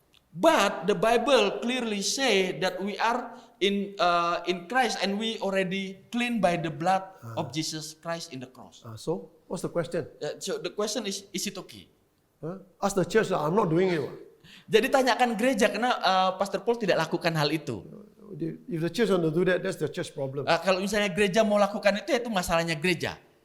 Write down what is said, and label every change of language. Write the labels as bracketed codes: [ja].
[en] But the Bible clearly say that we are in Christ and we already clean by the blood of Jesus Christ in the cross. So, what's the question? So the question is it okay? Ask the church, I'm not doing it. [id] Jadi tanyakan gereja karena Pastor Paul tidak lakukan hal itu. [en] If the church want to do that, that's the church problem. [id] Kalau misalnya gereja mau lakukan itu masalahnya gereja.